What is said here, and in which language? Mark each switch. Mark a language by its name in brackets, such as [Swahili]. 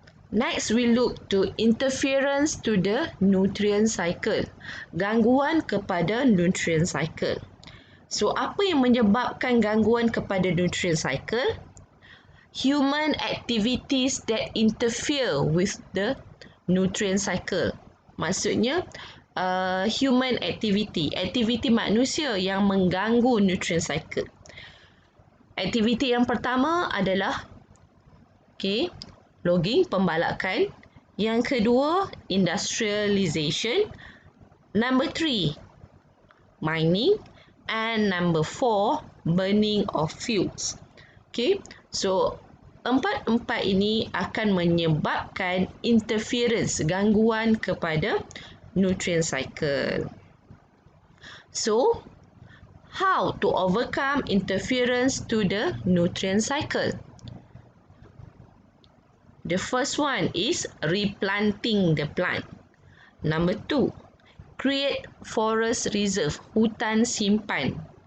[English] Next, we look to interference to the nutrient cycle. [Malay] Gangguan kepada nutrient cycle. So, apa yang menyebabkan gangguan kepada nutrient cycle? [English] Human activities that interfere with the nutrient cycle. [Malay] Maksudnya, human activity, aktiviti manusia yang mengganggu nutrient cycle. Aktiviti yang pertama adalah logging, pembalakan. Yang kedua, [English] industrialization. Number 3, mining. And number 4, burning of fuels. [Malay] Okay, so empat ini akan menyebabkan interference, gangguan kepada nutrient cycle. [English] So, how to overcome interference to the nutrient cycle? The first one is replanting the plant. Number 2, create forest reserve, [Malay] hutan simpan.